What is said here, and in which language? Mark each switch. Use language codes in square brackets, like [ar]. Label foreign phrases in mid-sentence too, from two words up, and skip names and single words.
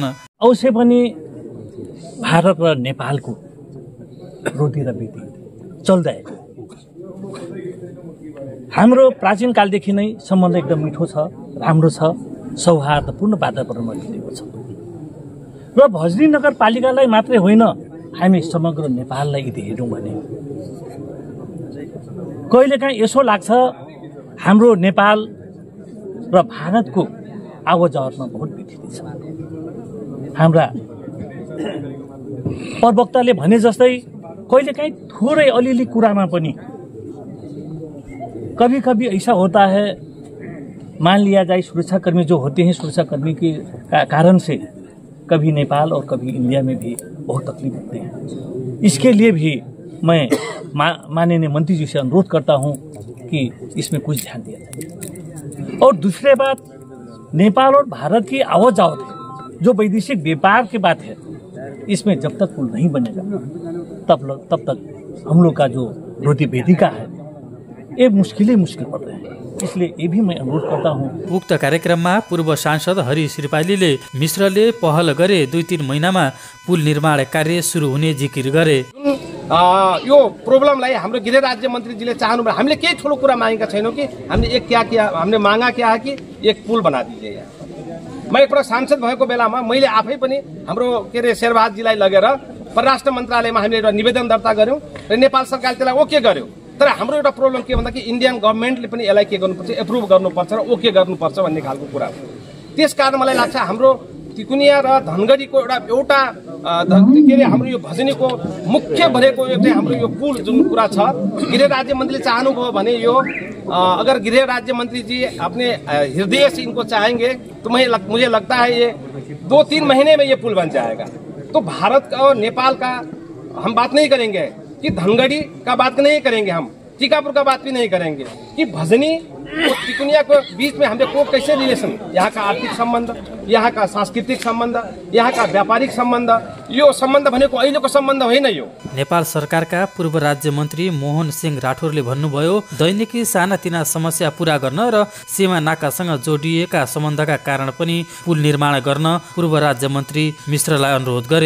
[ne] अवश्य पनि भारत र नेपालको रोटी र बेटी चल्दै हाम्रो प्राचीन कालदेखि नै सम्बन्ध एकदम मिठो छ, राम्रो छ, सौहार्दपूर्ण वातावरणमा बितेको छ र भजनी नगरपालिकालाई मात्रै होइन हामी समग्र नेपाललाई यदि हेर्यौँ भने कहिलेकाहीँ यसो लाग्छ हाम्रो नेपाल र भारतको आवाजमा बहुत विकृति छ। हाम्रा प्रवक्ताले भने जस्तै कहिलेकाहीँ थोरै अलिअलि कुरामा पनि [hi] कभी कभी ऐसा होता है, मान लिया जाए सुरक्षाकर्मी जो होते हैं, सुरक्षाकर्मी के कारण से कभी नेपाल और कभी इंडिया में भी बहुत तकलीफ होते हैं। इसके लिए भी मैं माननीय मंत्री जी से अनुरोध करता हूं कि इसमें कुछ ध्यान दिया जाए। और दूसरी बात, नेपाल और भारत की आवाजावत है, जो वैदेशिक व्यापार की बात है, इसमें जब तक पुल नहीं बनेगा तब तक हम लोग का जो रोटी बेटी का है ये मुश्किल पड़ रहे हैं। इसलिए ये भी मैं अनुरोध करता हूँ। [ne] उक्त कार्यक्रममा पूर्व सांसद हरि श्रीपालीले मिश्रले पहल गरे 2-3 महिनामा पुल निर्माण कार्य सुरु हुने जिकिर गरे। यो प्रब्लमलाई हाम्रो गृह राज्य मन्त्रीजीले चाहनु भयो। हामीले केही ठुलो कुरा मागेका छैनौँ कि हामीले हामीले [hi] मागा क्या है कि एक पुल बना दीजिए [ne] यहाँ। म एकपल्ट सांसद भएको बेलामा मैले आफै पनि हाम्रो के अरे शेरबहादुरजीलाई लगेर परराष्ट्र मन्त्रालयमा हामीले एउटा निवेदन दर्ता गर्यौँ र नेपाल सरकारले त्यसलाई ओके गर्यो। तर हाम्रो एउटा प्रब्लम के भन्दा कि [en] Indian governmentले [ne] पनि यसलाई के गर्नुपर्छ, एप्रुभ गर्नुपर्छ र ओके गर्नुपर्छ भन्ने खालको कुरा हो। त्यसकारण मलाई लाग्छ हाम्रो तिकुनिया र धनगढीको एउटा के अरे हाम्रो यो भजनीको मुख्य भनेको चाहिँ हाम्रो यो पुल जुन कुरा छ, गृह राज्य मन्त्रीले चाहनुभयो भने यो [hi] अगर गृह राज्य मंत्री जी अपने हृदय से इनको चाहेंगे तो मुझे लगता है ये 2-3 महीने में ये पुल बन जाएगा। तो भारत का और नेपाल का हम बात नहीं करेंगे कि धनगढ़ी का बात नहीं करेंगे, हम टीकापुर का बात भी नहीं करेंगे कि भजनी और तिकुनिया को बीच में हमने को कैसे रिलेशन, यहाँ का आर्थिक संबंध, यहाँ का सांस्कृतिक संबंध, यहाँ का व्यापारिक संबंध, [ne] यो सम्बन्ध भनेको अहिलेको सम्बन्ध होइन। यो नेपाल सरकारका पूर्व राज्य मन्त्री मोहन सिंह राठौरले भन्नुभयो, दैनिकी सानातिना समस्या पूरा गर्न र सीमा नाकासँग जोडिएका सम्बन्धका कारण पनि पुल निर्माण गर्न पूर्व राज्य मन्त्री मिश्रलाई अनुरोध गरे।